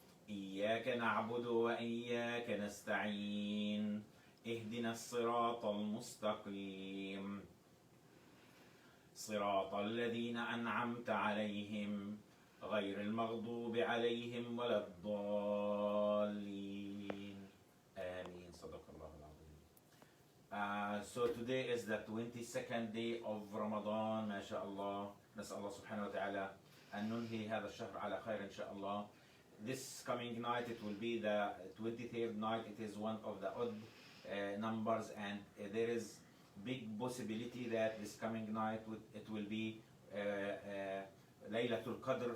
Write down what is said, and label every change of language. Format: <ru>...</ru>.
<ar>إياك نعبد وإياك نستعين. اهدنا الصراط المستقيم صراط الذين أنعمت عليهم غير المغضوب عليهم ولا الضالين. آمين. صدق الله العظيم.</ar> <en>So today is the 22nd day of Ramadan.</en> <ar>ما شاء الله. نسأل الله سبحانه وتعالى أن ننهي هذا الشهر على خير إن شاء الله.</ar> <en>This coming night it will be the 23rd night. It is one of the odd numbers, and there is big possibility that this coming night it will be Laylatul Qadr.</en>